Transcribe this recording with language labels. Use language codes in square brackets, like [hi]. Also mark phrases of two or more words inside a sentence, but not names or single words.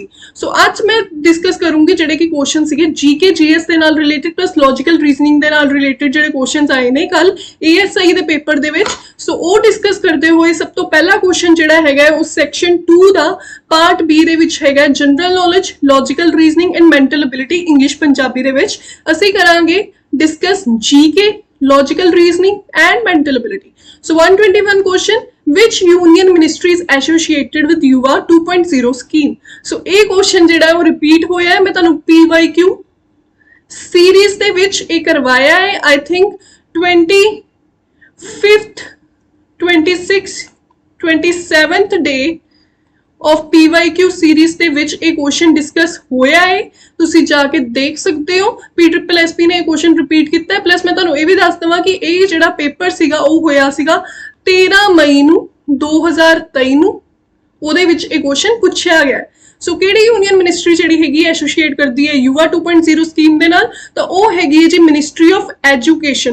[pa] ਸੋ ਅੱਜ ਮੈਂ ਡਿਸਕਸ ਕਰੂੰਗੀ ਜਿਹੜੇ ਕਿ ਕੁਐਸਚਨ ਸੀਗੇ GK GS ਦੇ ਨਾਲ [en] related plus logical reasoning [pa] ਦੇ ਨਾਲ ਰਿਲੇਟਡ ਜਿਹੜੇ ਕੁਐਸਚਨਸ ਆਏ ਨੇ ਕੱਲ ASI ਦੇ ਪੇਪਰ ਦੇ ਵਿੱਚ। ਸੋ ਉਹ ਡਿਸਕਸ ਕਰਦੇ ਹੋਏ ਸਭ ਤੋਂ ਪਹਿਲਾ ਕੁਐਸਚਨ ਜਿਹੜਾ ਹੈਗਾ ਉਹ ਸੈਕਸ਼ਨ 2 ਦਾ ਪਾਰਟ B ਦੇ ਵਿੱਚ ਹੈਗਾ [en] general knowledge, logical reasoning and mental ability [pa] ਇੰਗਲਿਸ਼ ਪੰਜਾਬੀ ਦੇ ਵਿੱਚ। ਅਸੀਂ ਕਰਾਂਗੇ ਡਿਸਕਸ GK, [en] logical reasoning and mental ability. So 121 question, which union ministry is associated with yuva 2.0 scheme? So a question [pa] ਜਿਹੜਾ ਉਹ repeat ਹੋਇਆ ਹੈ। ਮੈਂ ਤੁਹਾਨੂੰ [en] PYQ series [pa] ਦੇ ਵਿੱਚ ਇਹ ਕਰਵਾਇਆ ਹੈ। [en] I think 25th 26th 27th day of PYQ series [pa] ਦੇ ਵਿੱਚ ਇਹ [en] question discuss [pa] ਹੋਇਆ ਹੈ। ਤੁਸੀਂ ਜਾ ਕੇ ਦੇਖ ਸਕਦੇ ਹੋ। PSSP ਨੇ ਇਹ [en] question repeat [pa] ਕੀਤਾ ਹੈ। ਪਲੱਸ ਮੈਂ ਤੁਹਾਨੂੰ ਇਹ ਵੀ ਦੱਸ ਦਵਾਂ ਕਿ ਇਹ ਜਿਹੜਾ ਪੇਪਰ ਸੀਗਾ ਉਹ ਹੋਇਆ ਸੀਗਾ 13 ਮਈ ਨੂੰ 2023 ਨੂੰ। ਉਹਦੇ ਵਿੱਚ ਇਹ ਕੁਐਸਚਨ ਪੁੱਛਿਆ ਗਿਆ। ਸੋ ਕਿਹੜੀ [en] union ministry [pa] ਜਿਹੜੀ ਹੈਗੀ ਐਸੋਸੀਏਟ ਕਰਦੀ ਹੈ ਯੂਵਾ 2.0 ਸਕੀਮ ਦੇ ਨਾਲ, ਤਾਂ ਉਹ ਹੈਗੀ ਹੈ ਜੀ [en] ministry of education.